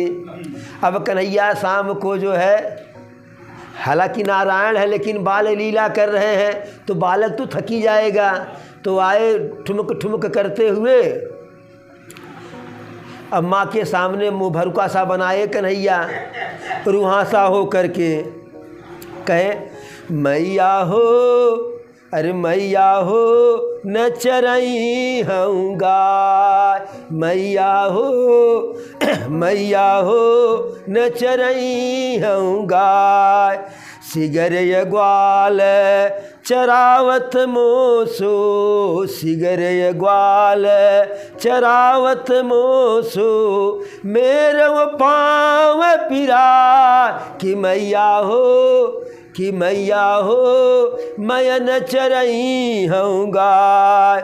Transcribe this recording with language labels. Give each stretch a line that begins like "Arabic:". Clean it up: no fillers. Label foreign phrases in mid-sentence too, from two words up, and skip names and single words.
Hindi: अब कन्हैया शाम को जो है, हालांकि नारायण है लेकिन बाल लीला कर रहे हैं, तो बालक तो थकी जाएगा। तो आए ठुमक ठुमक करते हुए, अब माँ के सामने मुँह भरुका सा बनाए कन्हैया, रुहासा हो करके कहे,
Braj: मैया हो अरे मैया हो न चरई हूँ गाय, मैया हो मैया हो न चरई हूँ गाय। सिगर ये ग्वाल चरावत मोसो, सिगर ये ग्वाल चरावत मोसो, मेरे वो पाँव पिरा कि मैया हो कि मैया हो मैं न चरई हूँ गाय।